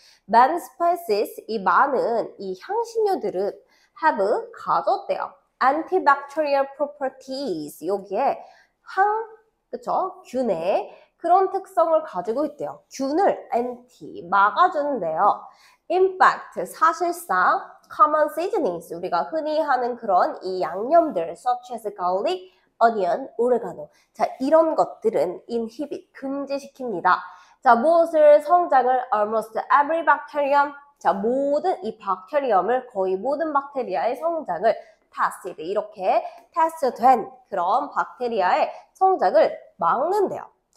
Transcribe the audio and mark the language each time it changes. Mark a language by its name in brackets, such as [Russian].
[English] Many spices, [Korean] 이 많은 이 향신료들은 [English] have [Korean] 가졌대요. [English] Antibacterial properties. [Korean] 여기에 그쵸? 균의 그런 특성을 가지고 있대요. 균을 anti, 막아주는데요. [English] In fact, [Korean] 사실상 [English] common seasonings, [Korean] 우리가 흔히 하는 그런 이 양념들, [English] such as garlic, onion, oregano. [Korean] 자, 이런 것들은 [English] inhibit, [Korean] 금지시킵니다. 자, 무엇을 성장을 [English] almost every bacterium. [Korean] 자, 모든 이 박테리엄을 거의 모든 박테리아의 성장을 [English] tested, [Korean] 이렇게 테스트된 그런 박테리아의 성장을 막는데요.